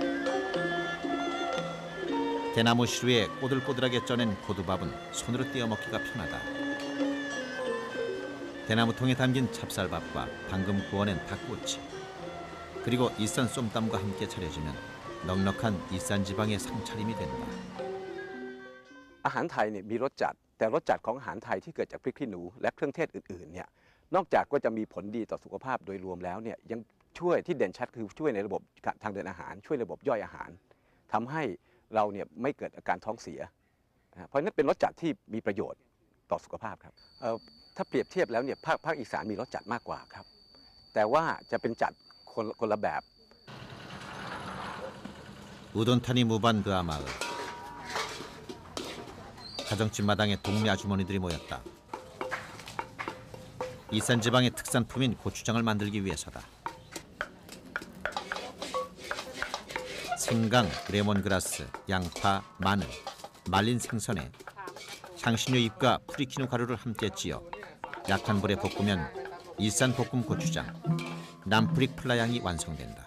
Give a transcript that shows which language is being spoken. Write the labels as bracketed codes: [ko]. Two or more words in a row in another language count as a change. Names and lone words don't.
[ko] 대나무 시루에 꼬들꼬들하게 쪄낸 고두밥은 손으로 떼어 먹기가 편하다. 대나무통에 담긴 찹쌀밥과 방금 구워낸 닭꼬치, 그리고 이산 쏨땀과 함께 차려지면 넉넉한 이산 지방의 상차림이 된다. [th] อาหารไทยเนี่ยมีรสจัดแต่รสจัดของอาหารไทยที่เกิดจากพริกขี้หนูและเครื่องเทศอื่นๆเนี่ยนอกจากก็จะมีผลดีต่อสุขภาพโดยรวมแล้วเนี่ยยังช่วยที่เด่นชัดคือช่วยในระบบทางเดินอาหารช่วยระบบย่อยอาหารทำให้เราเนี่ยไม่เกิดอาการท้องเสียเพราะฉะนั้นเป็นรสจัดที่มีประโยชน์ต่อสุขภาพครับถ้าเปรียบเทียบแล้วเนี่ยภาคอีสานมีรสจัดมากกว่าครับแต่ว่าจะเป็นจัดคนละแบบ [ko] 우돈타니 무반그아 마을. 가정집 마당에 동네 아주머니들이 모였다. 이산 지방의 특산품인 고추장을 만들기 위해서다. 생강, 레몬그라스, 양파, 마늘, 말린 생선에 향신료 잎과 프리키누 가루를 함께 찌어 약한 불에 볶으면 이산 볶음 고추장, 남프릭 플라양이 완성된다.